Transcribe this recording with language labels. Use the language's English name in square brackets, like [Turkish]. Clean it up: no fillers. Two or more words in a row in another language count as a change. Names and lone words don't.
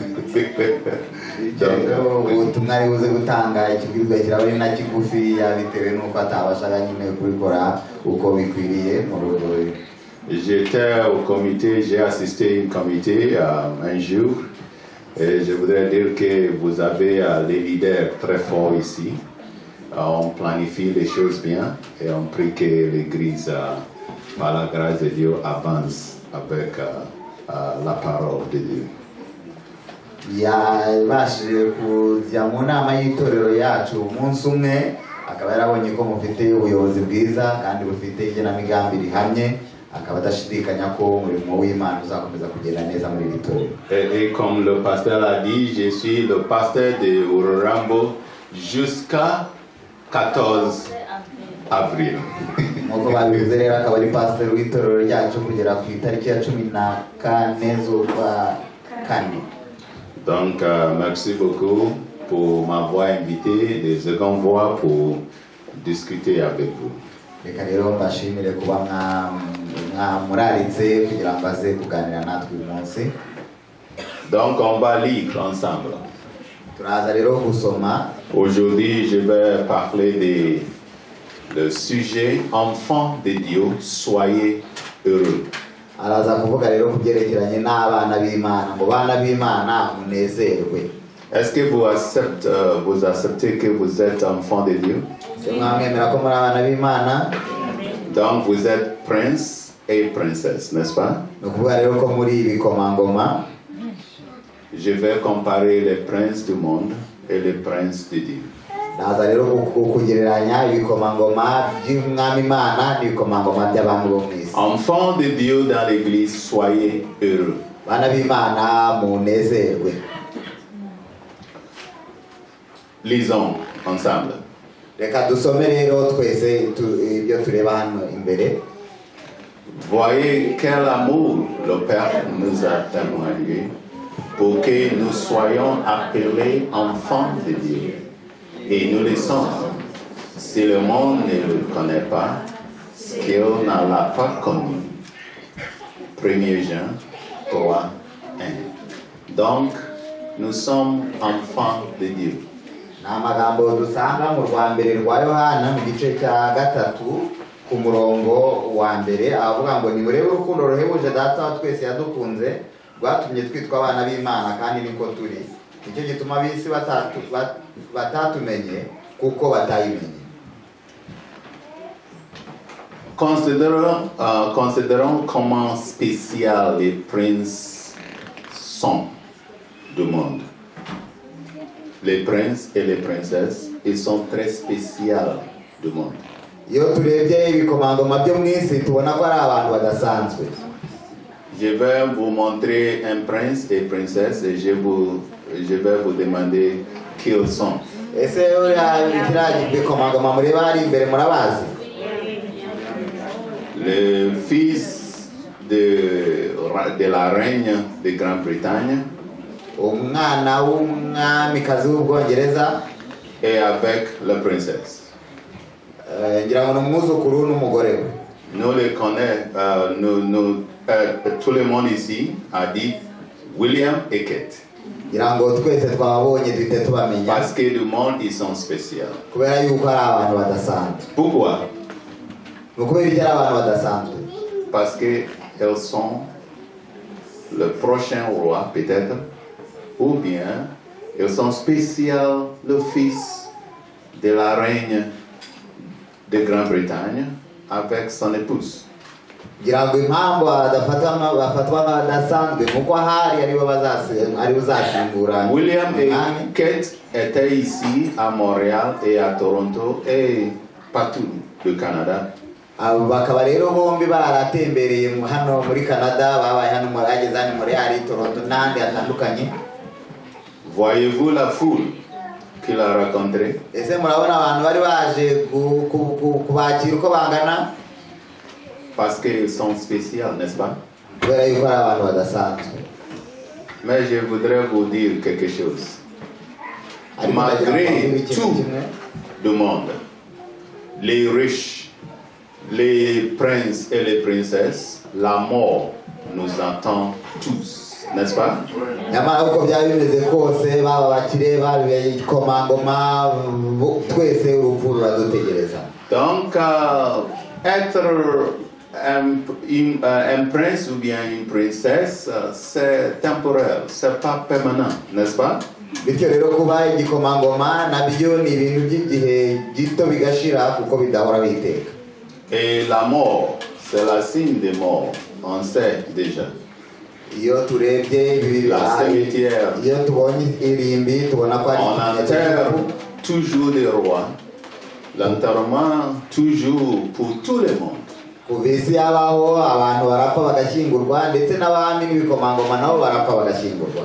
[French] J'étais au comité, j'ai assisté à un comité un jour, et je voudrais dire que vous avez les leaders très forts ici. On planifie les choses bien et on prie que l'Église, par la grâce de Dieu, avance avec la parole de Dieu. [Kinyarwanda] yabashije kujya mu nama y'itorero yacu umunsi umwe akaba yarabonye ko mufite ubuyobozi bwiza kandi bufite igenamigambi rihamye akaba adashidikanya ko umurimo w'Imana uzakomeza kugenda neza muri iri torero. [French] Et comme le pasteur l'a dit, je suis le pasteur de Ururambo jusqu'à 14 avril. [Kinyarwanda] Nk'uko babivuze rero akaba ari pasiteri w'itorero ryacu kugera ku itariki ya 14 z'ukwa kane. [French] Donc, merci beaucoup pour m'avoir invité de seconde voix pour discuter avec vous. [Kinyarwanda] Reka rero mbashimire kuba muraritse kugira ngo aze kuganira natwe uyu munsi. [French] Donc, on va lire ensemble. [Kinyarwanda] Turaza rero gusoma. [French] Aujourd'hui, je vais parler le sujet enfants de Dieu, soyez heureux. [Kinyarwanda] Araza kuvuga rero ku byerekeranye n'abana b'Imana, ngo bana b'Imana munezerwe. [French] Est-ce que vous acceptez que vous êtes enfants de Dieu? [Kinyarwanda] Mwamwemera ko muri abana b'Imana? [French] Donc vous êtes prince et princesse, n'est-ce pas? [Kinyarwanda] Ni ukuvuga rero ko muri ibikomangoma. [French] Je vais comparer les princes du monde et les princes de Dieu. [Kinyarwanda] Naza rero kugereranya ibikomangoma by'umwami Imana n'ibikomangoma by'abantu bo mu isi. [French] Enfants de Dieu dans l'église, soyez heureux. [Kinyarwanda] Bana b'Imana munezerwe. [French] Lisons ensemble. [Kinyarwanda] Reka dusome rero twese ibyo tureba hano imbere. [French] Voyez quel amour le Père nous a témoigné pour que nous soyons appelés enfants de Dieu. Et nous le sommes. Si le monde ne le connaît pas, c'est qu'il ne l'a pas connu. 1 Jean 3, 1. Donc, nous sommes enfants de Dieu. [Kinyarwanda] Ni amagambo dusanga mu rwa mbere rwa Yohana mu gice cya 3 ku murongo wa mbere avuga ngo nimurebe urukundo ruhebuje data wa twese yadukunze rwatumye twitwa abana b'Imana kandi niko turi. Nicyo gituma ab'isi batatumenye kuko batayimenye. [French] Considérons comment spécial les princes sont du monde. Les princes et les princesses, ils sont très spéciaux du monde. [Kinyarwanda] Iyo turebye ibikomangoma byo mu isi tubona ko ari abantu badasanzwe. [French] Je vais vous montrer un prince et princesse et je vais vous demander qui ils sont. [Kinyarwanda] Ese kiriya ibikomangoma mureba hari imbere murabazi? [French] Le fils de la reine de Grande-Bretagne [Kinyarwanda] umwana w'umwamikazi w'Ubwongereza [French] et avec la princesse. [Kinyarwanda] Ngira ngo n'umwuzukuru n'umugore we. [French] Nous les connaissons, tout le monde ici a dit William et Kate. [Kinyarwanda] Ngira ngo twese twabonye duhite tubamenya. [French] Parce que du monde ils sont spéciaux. [Kinyarwanda] Kubera yuko ari abantu badasanzwe. [French] Pourquoi? [Kinyarwanda] Kubera iki ari abantu badasanzwe? [French] Parce que elles sont le prochain roi peut-être, ou bien elles sont spéciales le fils de la reine de Grande-Bretagne avec son épouse. [Kinyarwanda] Ngira ngo impamvu bafatwa badasanzwe nuko hari ari uzasimbura. [French] William et Kate étaient ici à Montréal et à Toronto et partout au Canada. [Kinyarwanda] Bakaba rero bombi baratembereye hano muri Canada, babaye hano ageze hano muri Toronto n'andi atandukanye. [French] Voyez-vous la foule qu'il a rencontrée? [Kinyarwanda] Ese murabona abantu bari baje kubakira uko bangana? [French] Parce qu'ils sont spéciaux, n'est-ce pas? [Kinyarwanda] Kubera yuko ari abantu badasanzwe. [French] Mais je voudrais vous dire quelque chose. Malgré tout le monde, les riches, les princes et les princesses, la mort nous attend tous, n'est-ce pas? [Kinyarwanda] Nyamara uko byaba bimeze kose baba bakire babikomangoma twese urupfu ruradutegereza. [French] Donc être un prince ou bien une princesse, c'est temporaire, c'est pas permanent, n'est-ce pas? [Kinyarwanda] Bityo rero kuba igikomangoma nabyo ni ibintu by'igihe gito bigashira kuko bidahora biteka. [French] Et la mort, c'est la signe de mort. on sait déjà. [Kinyarwanda] iyo turebye ibi [French] La cimetière, [Kinyarwanda] iyo tubonye irimbi tubona ko ari [French] on [Kinyarwanda] ikimenyetso [French] enterre [Kinyarwanda] cy'urupfu. [French] toujours des rois. L'enterrement, toujours pour tout le monde. [Kinyarwanda] kuva isi yabaho abantu barapfa bagashyingurwa ndetse n'abami n'ibikomangoma nabo barapfa bagashyingurwa.